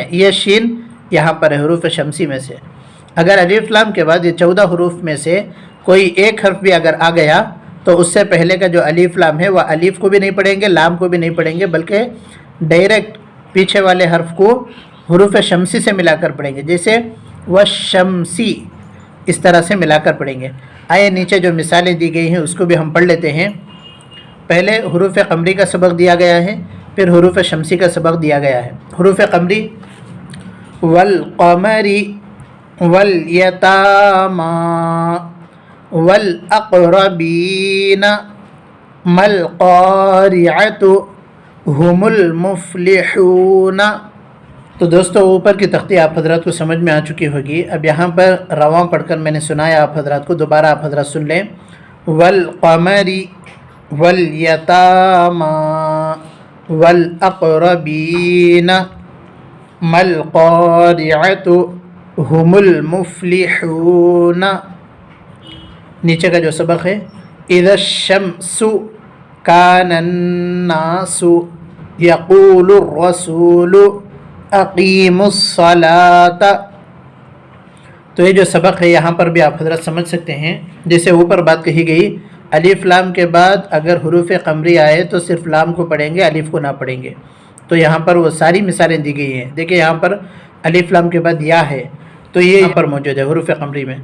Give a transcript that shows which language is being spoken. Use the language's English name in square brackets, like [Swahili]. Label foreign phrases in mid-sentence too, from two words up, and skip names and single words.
[Urdu] یہ شین یہاں پر ہے حروف شمسی میں سے. اگر الف لام کے بعد یہ 14 حروف میں سے کوئی ایک حرف بھی اگر آ گیا تو اس سے پہلے کا جو الف لام ہے وہ الف کو بھی نہیں پڑھیں گے، لام کو بھی نہیں پڑھیں گے، بلکہ ڈائریکٹ پیچھے والے حرف کو حروف شمسی سے ملا کر پڑھیں گے. جیسے والشمسی، اس طرح سے ملا کر پڑھیں گے. آئے نیچے جو مثالیں دی گئی ہیں اس کو بھی ہم پڑھ لیتے ہیں. پہلے حروف قمری کا سبق دیا گیا ہے، پھر حروف شمسی کا سبق دیا گیا ہے. حروف قمری [Arabic] والقمری والیتاما والاقربین مالقارعۃ هم المفلحون. [Urdu] تو دوستو اوپر کی تختی آپ حضرات کو سمجھ میں آ چکی ہوگی. اب یہاں پر رواں پڑھ کر میں نے سنایا آپ حضرات کو، دوبارہ آپ حضرات سن لیں. [Arabic] والقمری والیتاما والاقربین مالقارعۃ هم المفلحون. [Urdu] نیچے کا جو سبق ہے [Arabic] اذا الشمس کان الناس یقول الرسول اقیموا الصلاۃ. [Urdu] تو یہ جو سبق ہے یہاں پر بھی آپ حضرات سمجھ سکتے ہیں. جیسے اوپر بات کہی گئی الف لام کے بعد اگر حروف قمری آئے تو صرف لام کو پڑھیں گے، الف کو نہ پڑھیں گے. تو یہاں پر وہ ساری مثالیں دی گئی ہیں. دیکھیں یہاں پر الف لام کے بعد یا ہے تو یہ یہاں پر موجود ہے حروف قمری میں.